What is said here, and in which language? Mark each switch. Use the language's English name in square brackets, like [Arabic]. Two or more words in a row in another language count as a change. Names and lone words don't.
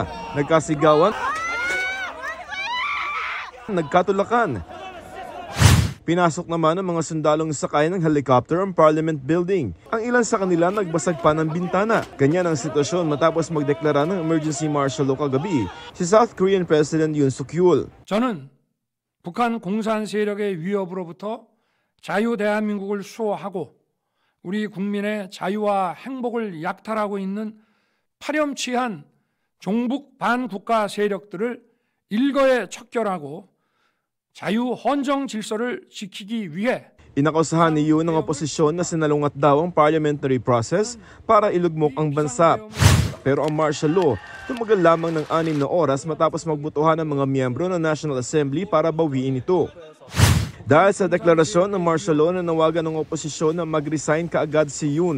[Filipino] Nagkasigawan, nagkatulakan. Pinasok naman ng mga sundalong sakay ng helicopter ang Parliament Building. Ang ilan sa kanila nagbasag pa ng bintana. Ganyan ang sitwasyon matapos magdeklara ng [English] emergency martial law [Filipino] kagabi si [English] South Korean President [Filipino] Yoon Suk-yeol. [Korean] 저는 북한 공산 세력의 위협으로부터 자유 대한민국을 수호하고 우리 국민의 자유와 행복을 약탈하고 있는 파렴치한 종북 반국가 세력들을 일거에 척결하고 자유 헌정 질서를 지키기 위해 [Filipino] Inakusahan ni Yoon ng oposisyon na sinalungat daw ang [English] parliamentary process [Filipino] para ilugmok ang bansa. Pero ang [English] martial law [Filipino] tumagal lamang ng 6 na oras matapos magbotohan ng mga miyembro ng National Assembly para bawiin ito. Dahil sa deklarasyon ng [English] martial law [Filipino] na nawagan ng oposisyon na mag-resign kaagad si Yoon.